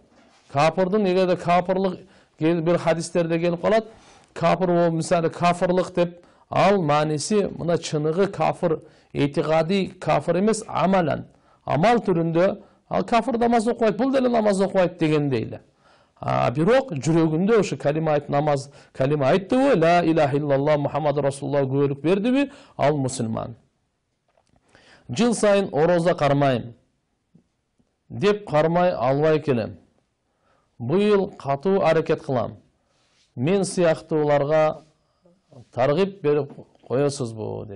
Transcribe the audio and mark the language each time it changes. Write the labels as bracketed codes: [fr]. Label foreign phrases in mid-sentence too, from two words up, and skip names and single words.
[ky] Капырдын эгерде капырлык бир хадистерде келип калат, капыр болуп, мисалы кафырлык деп, ал мааниси мына чыныгы кафыр, этикади кафыр эмес, амалан. Амал түрүндө ал кафыр намаз окубайт, бул деле намаз окубайт дегендей эле. Бирок жүрөгүндө ошо калима айт, намаз калима айттыбы, [ar] لا إله إلا الله محمد رسول الله [ky] күбөлүк бердиби, ал мусулман. Жыл сайын ороза кармайм деп кармай албай келем. Быйыл катуу аракет кылам. Мен сыяктууларга таргып берип коесузбу дейт.